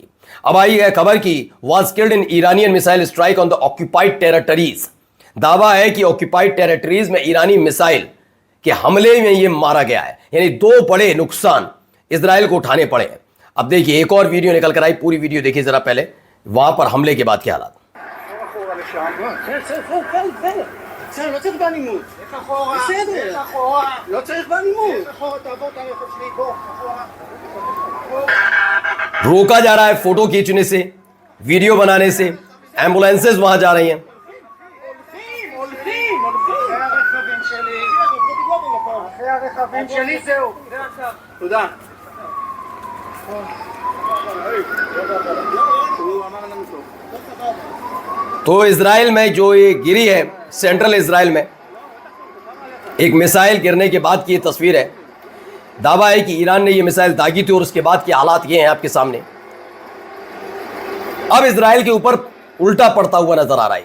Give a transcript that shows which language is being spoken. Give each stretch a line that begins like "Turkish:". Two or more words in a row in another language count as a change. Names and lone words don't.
Hindi: अब आई है खबर की
English: was killed in Iranian missile strike on the occupied territories.
Hindi: दावा है कि
English: occupied territories
Hindi: में ईरानी मिसाइल के हमले में ये मारा गया है। यानी 2 बड़े नुकसान इजराइल को उठाने पड़े हैं। अब देखिए एक और वीडियो निकल कर आई, पूरी वीडियो देखिए जरा पहले, वहां पर हमले के बाद के हालात।
Hebrew: לא צריך באלימות. איך אחורה? בסדר. איך אחורה? לא צריך באלימות. איך אחורה? תעבור את הרכב שלי פה.
Hindi: रोका जा रहा है फोटो खींचने से, वीडियो बनाने से, एम्बुलेंसेस वहां जा रही हैं।
Hebrew: הולכים. אחרי הרכבים שלי. אחרי הרכבים שלי זהו. תודה. הוא אמר לנו טוב.
Hindi: तो इजराइल में जो ये गिरी है, सेंट्रल इजराइल में एक मिसाइल गिरने के बाद की ये तस्वीर है। दावा है कि ईरान ने ये मिसाइल दागी थी और उसके बाद के हालात ये हैं आपके सामने। अब इजराइल के ऊपर उल्टा पड़ता हुआ नजर आ रहा है।